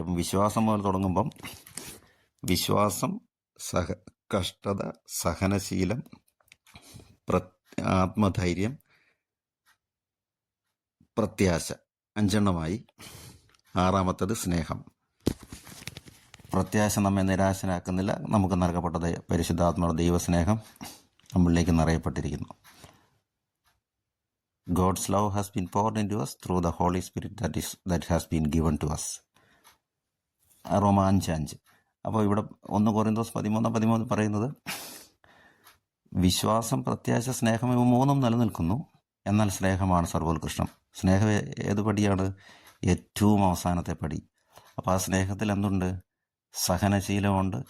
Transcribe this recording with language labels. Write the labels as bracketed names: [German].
[Malayalam] അപ്പം വിശ്വാസം മുതൽ തുടങ്ങുമ്പം വിശ്വാസം, കഷ്ടത, സഹനശീലം, ആത്മധൈര്യം, പ്രത്യാശ, 5 6 സ്നേഹം. പ്രത്യാശ നമ്മെ നിരാശനാക്കുന്നില്ല. നമുക്ക് നൽകപ്പെട്ട പരിശുദ്ധാത്മാവ് ദൈവസ്നേഹം നമ്മളിലേക്ക് നിറയപ്പെട്ടിരിക്കുന്നു. [English] God's love has been poured into us through the Holy Spirit that has been given to us. [Malayalam] റോമ 5:5. അപ്പോൾ ഇവിടെ 1 കൊരിന്തോസ് 13:13 പറയുന്നത് വിശ്വാസം, പ്രത്യാശ, സ്നേഹം ഇവ 3 നിലനിൽക്കുന്നു. എന്നാൽ സ്നേഹമാണ് സർവോത്കൃഷ്ടം. സ്നേഹം ഏത് പടിയാണ്? ഏറ്റവും അവസാനത്തെ പടി. അപ്പോൾ ആ സ്നേഹത്തിൽ എന്തുണ്ട്? സഹനശീലമുണ്ട്.